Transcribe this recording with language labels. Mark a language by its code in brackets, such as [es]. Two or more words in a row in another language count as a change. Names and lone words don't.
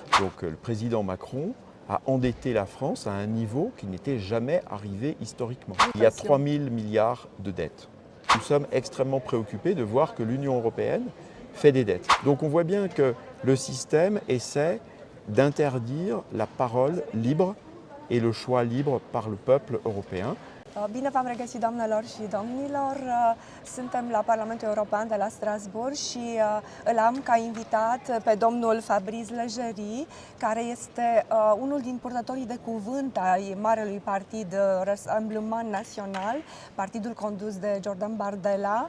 [fr] Donc le président Macron a endetté la France à un niveau qui n'était jamais arrivé historiquement. Il y a 3 000 milliards de dettes. Nous sommes extrêmement préoccupés de voir que l'Union européenne fait des dettes. Donc on voit bien que le système essaie d'interdire la parole libre et le choix libre par le peuple européen. [ro] Bine v-am regăsit, doamnelor și domnilor! Suntem la Parlamentul European de la Strasbourg și îl am ca invitat pe domnul Fabrice Leggeri, care este unul din purtătorii de cuvânt ai marelui partid Rassemblement National, partidul condus de Jordan Bardella.